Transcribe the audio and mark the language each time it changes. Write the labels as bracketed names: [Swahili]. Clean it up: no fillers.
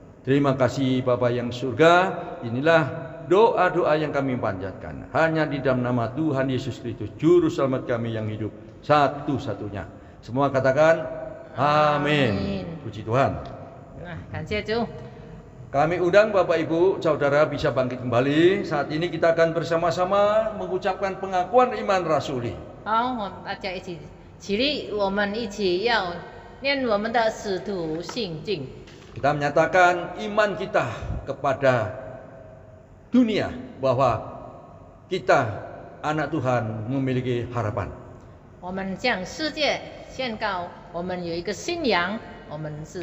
[Indonesian] Terima kasih Bapa yang surga, inilah doa-doa yang kami panjatkan hanya di dalam nama Tuhan Yesus Kristus, Juru Selamat kami yang hidup satu-satunya. Semua katakan amin. Puji Tuhan. [Chinese] Nah, 感谢主。 [Indonesian] Kami undang Bapak Ibu Saudara bisa bangkit kembali. Saat ini kita akan bersama-sama mengucapkan pengakuan iman rasuli. [Chinese] 好，大家一起起立，我们一起要念我们的使徒信经。 [Indonesian] Kita menyatakan iman kita kepada dunia bahwa kita anak Tuhan memiliki harapan. [Chinese] 我们向世界宣告，我们有一个信仰，我们是